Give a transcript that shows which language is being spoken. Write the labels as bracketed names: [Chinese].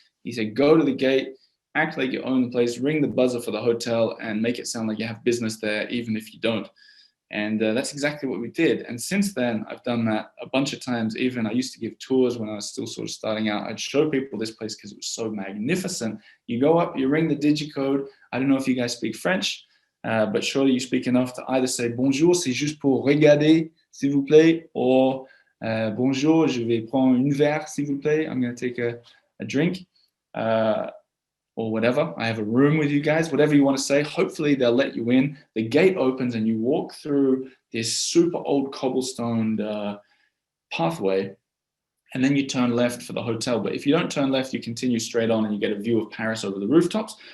[English] He said go to the gate, act like you own the place, ring the buzzer for the hotel and make it sound like you have business there even if you don't. And that's exactly what we did. And since then, I've done that a bunch of times. Even I used to give tours when I was still sort of starting out. I'd show people this place because it was so magnificent. You go up, you ring the digicode. I don't know if you guys speak French, but surely you speak enough to either say [French] bonjour, c'est juste pour regarder, s'il vous plaît, [English] or [French] bonjour, je vais prendre un verre, s'il vous plaît. [English] I'm going to take a drink. Or whatever. I have a room with you guys, whatever you want to say. Hopefully they'll let you in. The gate opens and you walk through this super old cobblestoned pathway, and then you turn left for the hotel. But if you don't turn left, you continue straight on and you get a view of Paris over the rooftops.